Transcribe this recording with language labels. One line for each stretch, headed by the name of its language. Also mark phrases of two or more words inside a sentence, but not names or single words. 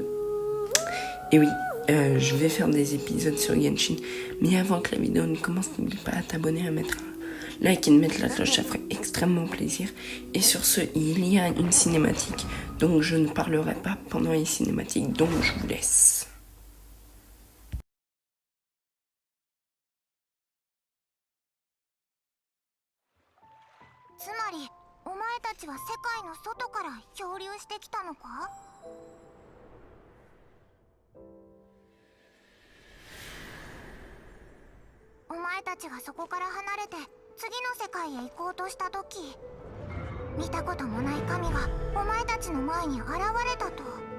French: Et oui, je vais faire des épisodes sur Genshin, mais avant que la vidéo ne commence, n'oublie pas à t'abonner, à mettre un like et de mettre la cloche, ça ferait extrêmement plaisir. Et sur ce, il y a une cinématique, donc je ne parlerai pas pendant les cinématiques, donc je vous laisse.
Japanese: つまりお前たちは世界の外から漂流してきたのか？お前たちがそこから離れて次の世界へ行こうとした時、見たこともない神がお前たちの前に現れたと。